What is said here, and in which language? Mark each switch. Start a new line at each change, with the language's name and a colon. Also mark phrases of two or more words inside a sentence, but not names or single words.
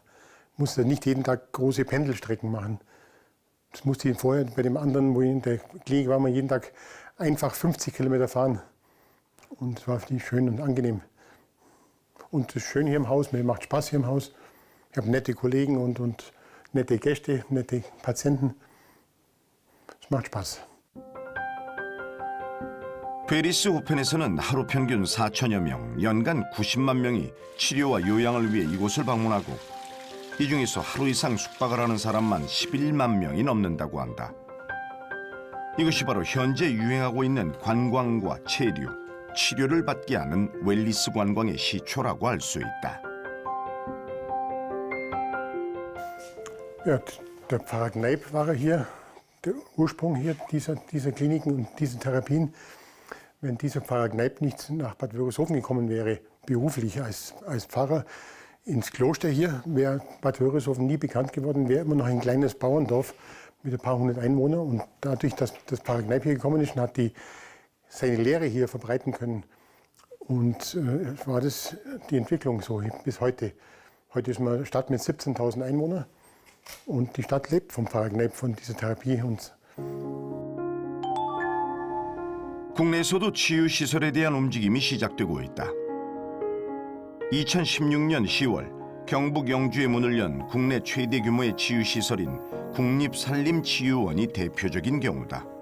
German: Ich musste nicht jeden Tag große Pendelstrecken machen. Das musste ich vorher bei dem anderen, wo ich in der Klinik war, man jeden Tag einfach 50 Kilometer fahren. Und es war für mich schön und angenehm. Und es ist schön hier im Haus, mir macht Spaß hier im Haus. Ich habe nette Kollegen und nette Gäste, nette Patienten. Es macht Spaß.
Korean: 베리스호펜에서는 하루 평균 4천여 명, 연간 90만 명이 치료와 요양을 위해 이곳을 방문하고 이 중에서 하루 이상 숙박을 하는 사람만 11만 명이 넘는다고 한다. 이것이 바로 현재 유행하고 있는 관광과 체류, 치료를 받게 하는 웰리스 관광의 시초라고 할 수 있다.
German: Ja, der Pfarrer Kneip war hier, der Ursprung hier dieser Kliniken und dieser Therapien. Wenn dieser Pfarrer Kneip nicht nach Bad Wörishofen gekommen wäre, beruflich als Pfarrer ins Kloster hier, wäre Bad Wörishofen nie bekannt geworden, wäre immer noch ein kleines Bauerndorf mit ein paar hundert Einwohnern. Und dadurch, dass das Pfarrer Kneip hier gekommen ist und hat seine Lehre hier verbreiten können. Und war das die Entwicklung so bis heute. Heute ist eine Stadt mit 17.000 Einwohnern und die Stadt lebt vom Pfarrer Kneip, von dieser Therapie.
Korean: 국내에서도 치유시설에 대한 움직임이 시작되고 있다. 2016년 10월 경북 영주에 문을 연 국내 최대 규모의 치유시설인 국립산림치유원이 대표적인 경우다.